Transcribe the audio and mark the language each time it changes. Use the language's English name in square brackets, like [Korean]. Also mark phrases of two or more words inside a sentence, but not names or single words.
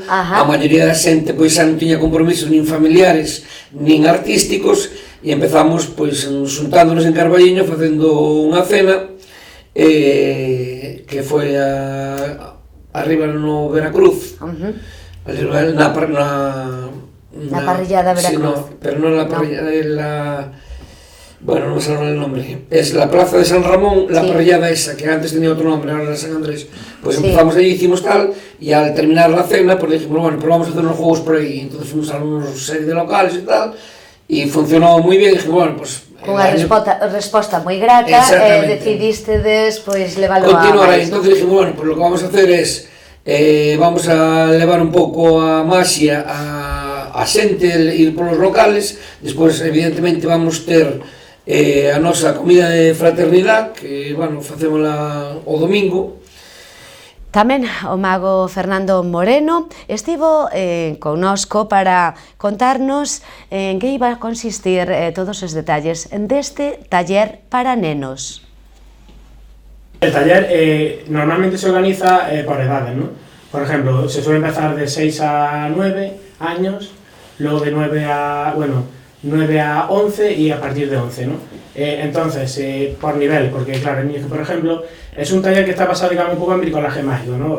[Galician] A maioría da xente pois xa non tiña compromisos nin familiares, nin artísticos, e empezamos pois xuntándonos en Carballiño facendo unha cena que foi arriba no Veracruz, na parrillada Veracruz. Pero non na parrillada, bueno, non sei o nombre, [Spanish] es la plaza de San Ramón, la parrillada esa, que antes tenía [Galician] outro nombre, [Spanish] ahora era San Andrés. [Galician] Pois empezamos aí, [Spanish] hicimos tal, e al terminar la cena, pois dijimos, bueno, pues vamos a hacer unos juegos por aí. Entonces fuimos a unos serie de locales e tal, [Galician] e funcionou moi ben, [Spanish] e dijimos, bueno, pues... [Galician] Cunha resposta moi grata, decidiste despois leválo a... [Spanish] Continuar aí, entonces dijimos, bueno, pues lo que vamos a hacer es, vamos a [Galician] levar un pouco a maxia a xente, ir polos locales, despois, evidentemente, vamos ter a nosa comida de fraternidade, que, bueno, facémola o domingo. Tamén o mago Fernando Moreno estivo connosco para contarnos en que [Spanish] iba a consistir [Galician] todos os detalles deste taller para nenos. [Spanish] El taller normalmente se organiza por edades, ¿no? Por ejemplo, se suele empezar de 6 a 9 años, luego de 9 a 11 y a partir de 11, ¿no? Entonces, por nivel, porque claro, el niño, por ejemplo, es un taller que está basado, digamos, un poco en bricolaje mágico, ¿no?